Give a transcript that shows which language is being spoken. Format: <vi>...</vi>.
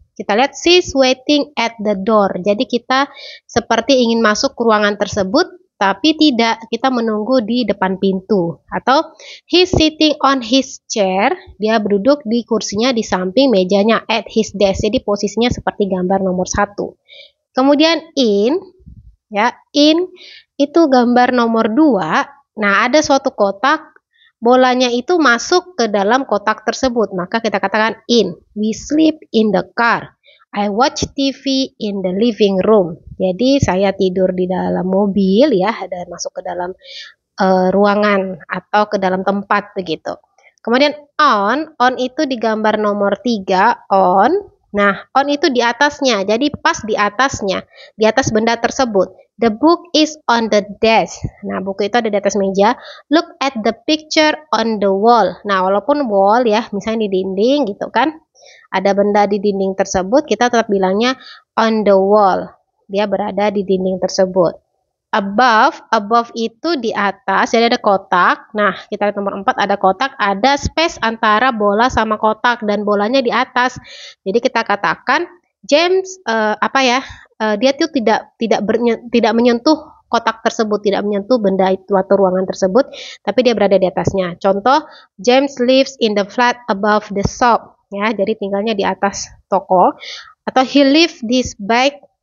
<id>Kita lihat</id> <en>she's waiting at the door.</en> <id>Jadi kita seperti ingin masuk ke ruangan tersebut, tapi tidak, kita menunggu di depan pintu. Atau</id> <en>he's sitting on his chair.</en> <id>Dia berduduk di kursinya di samping mejanya</id> <en>at his desk.</en> <id>Jadi posisinya seperti gambar nomor 1. Kemudian in, ya, in itu gambar nomor 2. Nah, ada suatu kotak, bolanya itu masuk ke dalam kotak tersebut, maka kita katakan in.</id> <en>We sleep in the car. I watch TV in the living room.</en> <id>Jadi saya tidur di dalam mobil, ya, dan masuk ke dalam ruangan atau ke dalam tempat begitu. Kemudian on itu di gambar nomor 3, on. Nah, on itu di atasnya, jadi pas di atasnya, di atas benda tersebut.</id> <en>The book is on the desk.</en> <id>Nah, buku itu ada di atas meja.</id> <en>Look at the picture on the wall.</en> <id>Nah, walaupun wall, ya, misalnya di dinding gitu kan, ada benda di dinding tersebut, kita tetap bilangnya</id> <en>on the wall.</en> <id>Dia berada di dinding tersebut. Above itu di atas, jadi ada kotak. Nah, kita lihat nomor 4, ada kotak, ada space antara bola sama kotak, dan bolanya di atas. Jadi kita katakan James dia tuh tidak menyentuh kotak tersebut, tidak menyentuh benda itu atau ruangan tersebut, tapi dia berada di atasnya. Contoh,</id> <en>James lives in the flat above the shop.</en> <id>Ya, jadi tinggalnya di atas toko. Atau</id> <en>he lift this bag.</en>